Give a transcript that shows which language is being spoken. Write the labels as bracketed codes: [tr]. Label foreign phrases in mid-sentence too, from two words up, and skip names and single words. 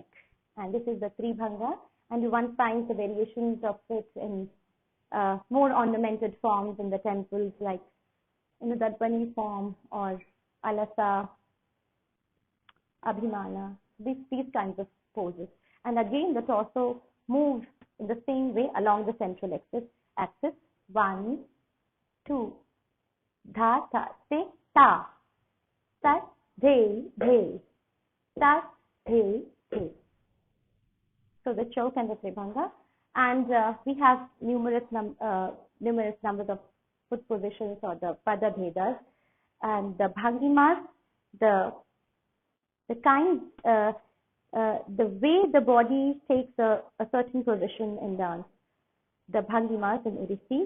[en] And this is the Tribhanga, and one finds the variations of it in more ornamented forms in the temples, like in the Dadbani form or Alasa, Abhimana, these kinds of poses. And again, the torso moves in the same way along the central axis. 1, 2, dha, ta, se, ta, tat, de, tat, de. So the choke and the Tribhanga. And we have numerous numbers of foot positions, or the [sa] पाद भेदाः, [en] and the bhangimas, the kind, the way the body takes a certain position in dance, the bhangimas in Odissi.